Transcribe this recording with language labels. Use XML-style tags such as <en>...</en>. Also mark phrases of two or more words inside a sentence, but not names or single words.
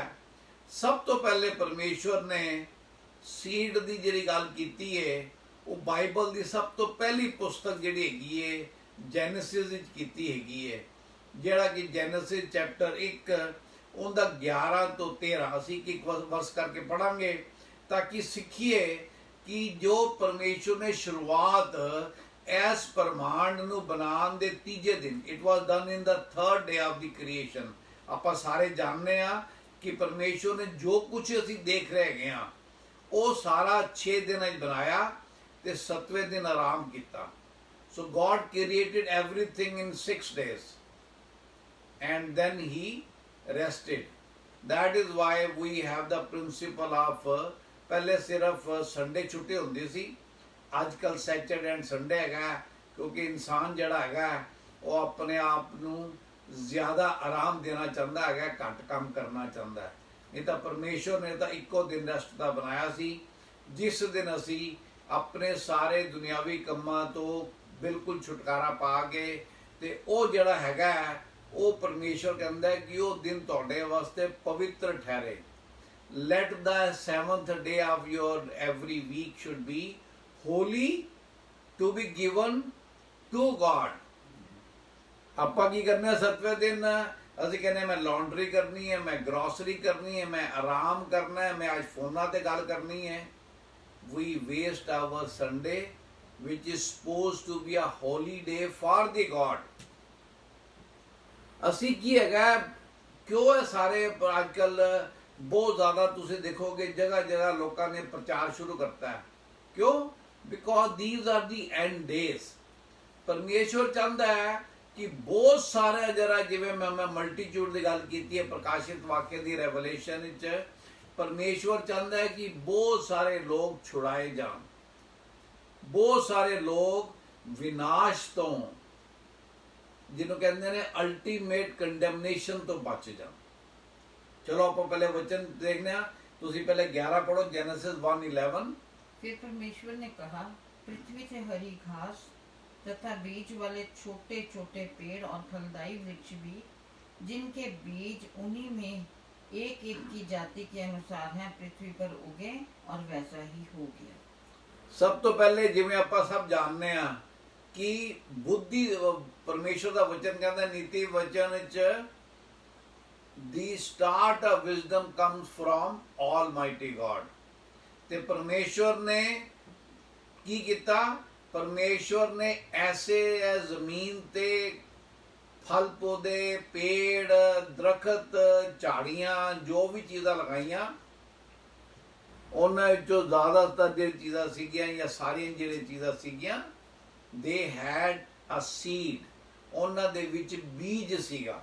<pa>ਸਭ ਤੋਂ ਪਹਿਲੇ ਪਰਮੇਸ਼ਵਰ ਨੇ ਸੀਡ ਦੀ ਜਿਹੜੀ ਗੱਲ ਕੀਤੀ ਹੈ ਉਹ ਬਾਈਬਲ ਦੀ ਸਭ ਤੋਂ ਪਹਿਲੀ ਪੁਸਤਕ ਜਿਹੜੀ ਹੈਗੀ ਹੈ ਜੈਨੇਸਿਸ ਵਿੱਚ ਕੀਤੀ ਹੈਗੀ ਹੈ, ਜਿਹੜਾ ਕਿ ਜੈਨੇਸਿਸ ਚੈਪਟਰ 1 ਉਹਦਾ 11 ਤੋਂ 13 ਅਸੀਂ ਇੱਕ ਵਰਸ ਕਰਕੇ ਪੜਾਂਗੇ ਤਾਂ ਕਿ ਸਿੱਖੀਏ ਕਿ ਜੋ ਪਰਮੇਸ਼ਵਰ ਨੇ ਸ਼ੁਰੂਆਤ ਇਸ ਬ੍ਰਹਮਾਂਡ ਨੂੰ ਬਣਾਉਣ ਦੇ ਤੀਜੇ ਦਿਨ,</pa> <en>it was done in the 3rd day of the creation.</en> <pa>ਆਪਾਂ ਸਾਰੇ ਜਾਣਦੇ ਆ ਕਿ ਪਰਮੇਸ਼ਵਰ ਨੇ ਜੋ ਕੁਝ ਅਸੀਂ ਦੇਖ ਰਹੇ ਹੈਗੇ ਆ ਉਹ ਸਾਰਾ 6 ਦਿਨਾਂ 'ਚ ਬਣਾਇਆ ਤੇ 7ਵੇਂ ਦਿਨ ਆਰਾਮ ਕੀਤਾ।</pa> <en>so God created everything in 6 days and then he rested. That is why we have the principle of</en> <pa>ਪਹਿਲੇ ਸਿਰਫ ਸੰਡੇ ਛੁੱਟੀ ਹੁੰਦੀ ਸੀ, ਅੱਜ ਕੱਲ</pa> <en>Saturday and Sunday</en> <pa>ਹੈਗਾ, ਕਿਉਂਕਿ ਇਨਸਾਨ ਜਿਹੜਾ ਹੈਗਾ ਉਹ ਆਪਣੇ ਆਪ ਨੂੰ ਜ਼ਿਆਦਾ ਆਰਾਮ ਦੇਣਾ ਚਾਹੁੰਦਾ ਹੈਗਾ, ਘੱਟ ਕੰਮ ਕਰਨਾ ਚਾਹੁੰਦਾ ਹੈ। ਨਹੀਂ ਤਾਂ ਪਰਮੇਸ਼ਵਰ ਨੇ ਤਾਂ ਇੱਕੋ ਦਿਨ ਰੈਸਟ ਦਾ ਬਣਾਇਆ ਸੀ, ਜਿਸ ਦਿਨ ਅਸੀਂ ਆਪਣੇ ਸਾਰੇ ਦੁਨਿਆਵੀ ਕੰਮਾਂ ਤੋਂ ਬਿਲਕੁਲ ਛੁਟਕਾਰਾ ਪਾ ਕੇ ਤੇ ਉਹ ਜਿਹੜਾ ਹੈਗਾ ਉਹ ਪਰਮੇਸ਼ਵਰ ਕਹਿੰਦਾ ਹੈ ਕਿ ਉਹ ਦਿਨ ਤੁਹਾਡੇ ਵਾਸਤੇ ਪਵਿੱਤਰ ਠਹਿਰੇ।</pa> <en>Let the 7th day of your every week should be holy, to be given to God.</en> <pa>ਆਪਾਂ ਕੀ ਕਰਨਾ 7ਵੇਂ ਦਿਨ? ਅਸੀਂ ਕਹਿੰਦੇ ਮੈਂ ਲਾਂਡਰੀ ਕਰਨੀ ਹੈ, ਮੈਂ ਗਰੋਸਰੀ ਕਰਨੀ ਹੈ, ਮੈਂ ਆਰਾਮ ਕਰਨਾ ਹੈ, ਮੈਂ ਅੱਜ ਫੋਨਾਂ ਤੇ ਗੱਲ ਕਰਨੀ ਹੈ।</pa> <en>We waste our Sunday, which is supposed to be a holy day for the God.</en> <pa>ਅਸੀਂ ਕੀ ਹੈਗਾ, ਕਿਉਂ ਇਹ ਸਾਰੇ ਅੱਜ ਕੱਲ ਬਹੁਤ ਜ਼ਿਆਦਾ ਤੁਸੀਂ ਦੇਖੋਗੇ ਜਗ੍ਹਾ ਜਗ੍ਹਾ ਲੋਕਾਂ ਨੇ ਪ੍ਰਚਾਰ ਸ਼ੁਰੂ ਕਰਤਾ ਹੈ।</pa> <en>ਕਿਉਂ? ਬਿਕੋਜ਼ these are the end days।</en> <pa>ਪਰਮੇਸ਼ਵਰ ਚਾਹੁੰਦਾ ਹੈ ਕਿ ਬਹੁਤ ਸਾਰੇ ਜਰਾ ਜਿਵੇਂ ਮੈਂ ਮਲਟੀਟਿਊਡ ਦੀ ਗੱਲ ਕੀਤੀ ਹੈ ਪ੍ਰਕਾਸ਼ਿਤ ਵਾਕਿਆ ਦੀ ਰੈਵਲੇਸ਼ਨ ਵਿੱਚ, ਪਰਮੇਸ਼ਵਰ ਚਾਹੁੰਦਾ ਹੈ ਕਿ ਬਹੁਤ ਸਾਰੇ ਲੋਕ ਛੁਡਾਏ ਜਾਣ, ਬਹੁਤ ਸਾਰੇ ਲੋਕ ਵਿਨਾਸ਼ ਤੋਂ, ਜਿਹਨੂੰ ਕਹਿੰਦੇ ਨੇ</pa> <en>ultimate condemnation</en> <pa>ਤੋਂ ਬਚ ਜਾਣ। ਚਲੋ ਆਪਾਂ ਪਹਿਲੇ ਵਚਨ ਦੇਖਦੇ ਹਾਂ। ਤੁਸੀਂ ਪਹਿਲੇ 11 पढ़ो,</pa> <hi>जेनेसिस 1:11। फिर परमेश्वर ने कहा, पृथ्वी से हरी घास तथा बीज वाले छोटे छोटे पेड़ और फलदायी वृक्ष भी, जिनके बीज उन्हीं में एक एक की जाति के अनुसार हैं, पृथ्वी पर उगे, और वैसा ही हो गया।</hi> <pa>ਸਭ ਤੋਂ ਪਹਿਲੇ ਜਿਵੇਂ ਆਪਾਂ ਸਭ ਜਾਣਦੇ ਆ ਕਿ ਬੁੱਧੀ, ਪਰਮੇਸ਼ਵਰ ਦਾ ਵਚਨ ਕਹਿੰਦਾ ਨੀਤੀ ਵਚਨ ਵਿੱਚ</pa> <en>the start of wisdom comes from Almighty God।</en> <pa>ਤੇ ਪਰਮੇਸ਼ਵਰ ਨੇ ਕੀ ਕੀਤਾ? ਪਰਮੇਸ਼ਵਰ ਨੇ ਐਸੇ ਜ਼ਮੀਨ ਤੇ ਫਲ ਪੌਦੇ, ਪੇੜ, ਦਰਖਤ, ਝਾੜੀਆਂ, ਜੋ ਵੀ ਚੀਜ਼ਾਂ ਲਗਾਈਆਂ, ਉਹਨਾਂ ਵਿੱਚੋਂ ਜ਼ਿਆਦਾਤਰ ਜਿਹੜੀ ਚੀਜ਼ਾਂ ਸੀਗੀਆਂ ਜਾਂ ਸਾਰੀਆਂ ਜਿਹੜੀਆਂ ਚੀਜ਼ਾਂ ਸੀਗੀਆਂ,</pa> <en>they had a seed,</en> <pa>ਉਹਨਾਂ ਦੇ ਵਿੱਚ ਬੀਜ ਸੀਗਾ।</pa>